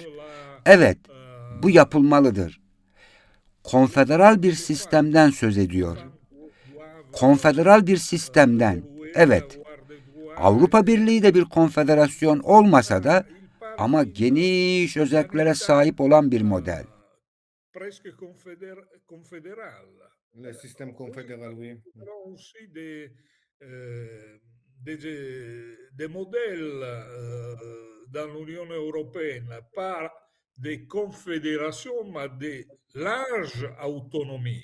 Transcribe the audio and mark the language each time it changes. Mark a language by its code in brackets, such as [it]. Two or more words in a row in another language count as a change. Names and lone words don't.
[tr] Evet, bu yapılmalıdır. Konfederal bir sistemden söz ediyor. Konfederal bir sistemden, evet. Avrupa Birliği de bir konfederasyon olmasa da ama geniş özelliklere sahip olan bir model. [fr] Presque confédéral. Le système confédéral, oui. Aussi des modèles dans l'Union européenne, pas des confédérations, mais de large autonomie.